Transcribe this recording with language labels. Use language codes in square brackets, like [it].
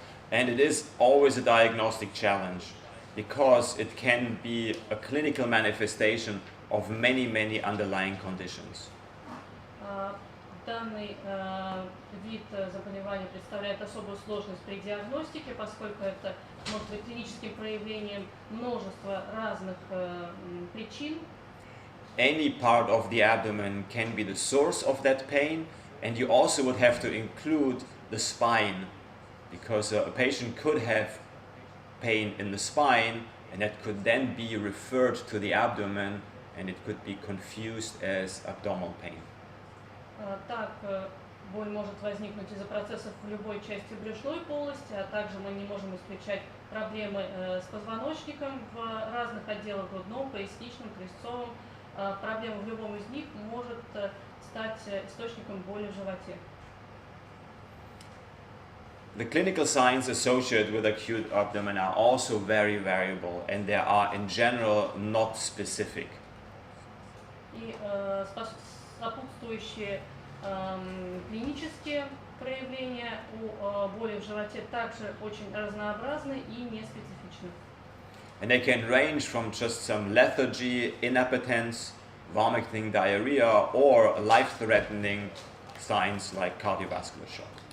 [en] And it is always a diagnostic challenge because it can be a clinical manifestation of many underlying conditions. [ru] Данный вид заболевания представляет особую сложность при диагностике, поскольку это может быть клиническим проявлением множества разных причин. [en] Any part of the abdomen can be the source of that pain, and you also would have to include the spine, because a patient could have pain in the spine, and that could then be referred to the abdomen, and it could be confused as abdominal pain. [ru] Так, боль может возникнуть из-за процессов в любой части брюшной полости, а также мы не можем исключать проблемы с позвоночником в разных отделах: грудном, поясничном, крестцовом. Проблема в любом из них может стать источником боли в животе. [en] The clinical signs associated with acute abdomen are also very variable, and they are in general not specific. [ru] И сопутствующие клинические проявления у боли в животе также очень разнообразны и не специфичны. [en] And they can range from just some lethargy, inappetence, vomiting, diarrhea, or life-threatening signs like cardiovascular shock.